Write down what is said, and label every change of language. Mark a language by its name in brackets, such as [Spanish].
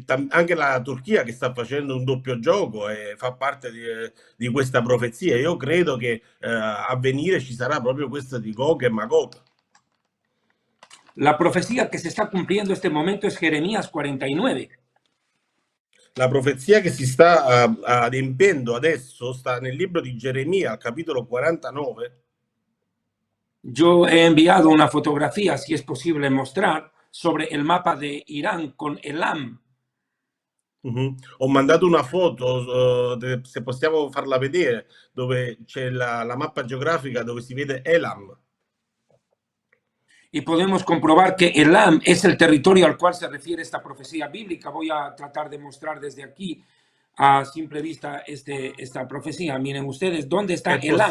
[Italian] Anche la Turchia che sta facendo un doppio gioco e fa parte di questa profezia. Io credo che a venire ci sarà proprio questa di Gog e Magog. [Spanish] La profecía que se está cumpliendo este momento es Jeremías 49. [Italian] La profezia che si sta adempiendo adesso sta nel libro di Geremia, al capitolo 49. [Spanish] Yo he enviado una fotografía, si es posible mostrar, sobre el mapa de Irán con Elam. [Italian] Ho mandato una foto, se possiamo farla vedere, dove c'è la mappa geografica dove si vede Elam. [Spanish] Y podemos comprobar que Elam es el territorio al cual se refiere esta profecía bíblica. Voy a tratar de mostrar desde aquí a simple vista esta profecía. Miren ustedes, ¿dónde está Elam?